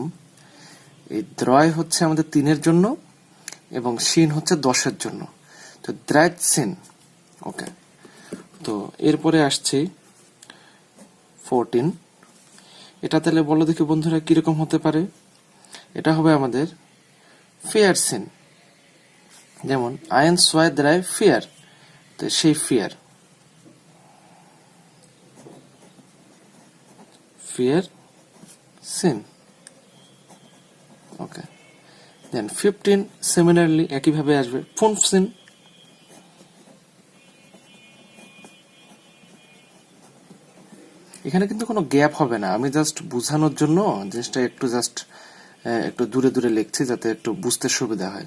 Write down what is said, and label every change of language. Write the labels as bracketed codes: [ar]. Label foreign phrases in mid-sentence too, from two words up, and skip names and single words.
[bn] এই দ্রয় হচ্ছে আমাদের 3 জন্য এবং শিন হচ্ছে 10 জন্য। তো dreizehn, ওকে। তো এরপরে আসছি 14। এটা তাহলে বলো দেখি বন্ধুরা কিরকম হতে পারে। এটা হবে আমাদের vierzehn, যেমন [de] eins, zwei, drei, vier, [bn] তো সেই ফিয়ার। vierzehn, ওকে। দেন 15 সিমিলারলি একইভাবে আসবে fünfzehn। এখানে কিন্তু কোনো গ্যাপ হবে না, আমি জাস্ট বোঝানোর জন্য জিনিসটা একটু দূরে দূরে লিখছি যাতে একটু বুঝতে সুবিধা হয়।